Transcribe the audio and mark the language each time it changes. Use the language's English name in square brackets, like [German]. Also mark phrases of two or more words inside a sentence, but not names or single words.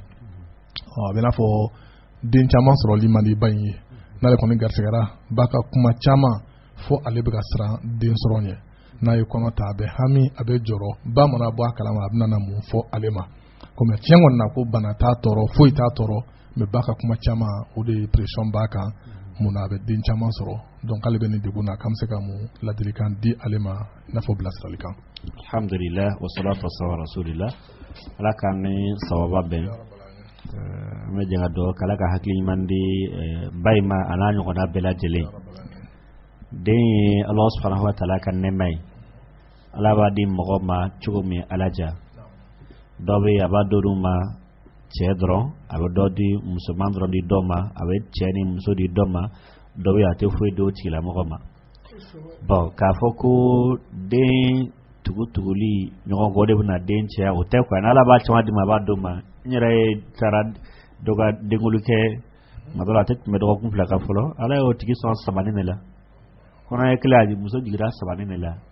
[Bambara] a bɛ n'a fɔ den caman sɔrɔli man di ba in ye n'ale kɔni garisɛgɛra ba ka kuma caman fo ale bɛ ka siran den sɔrɔ ɲɛ n'a ye kɔnɔ ta a bɛ hami a bɛ jɔrɔ ba mana bɔ a kalama a bɛna na mun fɔ ale ma comme tiɲɛ kɔni na ko bana t'a tɔɔrɔ foyi t'a tɔɔrɔ mais ba ka kuma caman o de ye pression b'a kan mun na a bɛ den caman sɔrɔ donc ale bɛ nin degun na k'an bɛ se ka mun ladilikan di ale ma i n'a fɔ bilasiralikan. [Arabic] الحمد لله والصلاة والسلام رسول الله [Bambara] ala k'an ni sababa bɛn an bɛ jɛn ka dugawu kɛ ala ka hakili ɲuman di ba in ma a n'a ɲɔgɔnna bɛɛ lajɛlen. Den ye Allah [Arabic] سبحانه وتعالى [Bambara] ka nɛɛma ye ala b'a di mɔgɔ ma cogo min ala ja dɔ bɛ a b'a d'olu ma cɛ dɔrɔn a bɛ dɔ di musoman dɔrɔn di dɔ ma a bɛ cɛ ni muso di dɔ ma dɔ bɛ a tɛ foyi di o tigilamɔgɔ ma bon k'a fɔ ko den tuguli ɲɔgɔn kɔ de bɛna den cɛya o tɛ quoi n'ala b'a caman di ma a b'a d'o ma n yɛrɛ taara dɔ ka denkuli kɛ tuma dɔ la a tɛ tɛmɛ dɔgɔkun 2 kan fɔlɔ ala y'o tigi sɔn sabanin de la kɔnɔ ye kelen a muso jigira sabanin de la